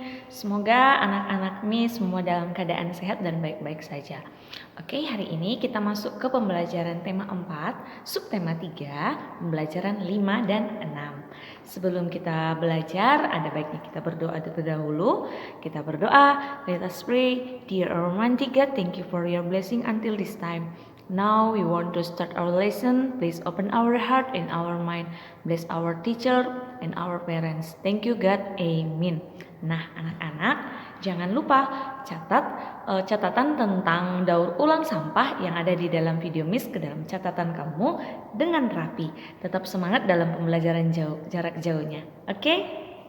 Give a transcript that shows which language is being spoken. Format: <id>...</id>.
<id>Semoga anak-anak Mi semua dalam keadaan sehat dan baik-baik saja. Oke, hari ini kita masuk ke pembelajaran tema 4, subtema 3, pembelajaran 5 dan 6. Sebelum kita belajar, ada baiknya kita berdoa terlebih dahulu.</id> <en>Kita berdoa, let us pray. Dear Almighty God, thank you for your blessing until this time. Now we want to start our lesson. Please open our heart and our mind. Bless our teacher and our parents. Thank you God. Amen.</en> <id>Nah, anak-anak, jangan lupa catat catatan tentang daur ulang sampah yang ada di dalam video Miss ke dalam catatan kamu dengan rapi. Tetap semangat dalam pembelajaran jarak jauhnya. Oke?</id>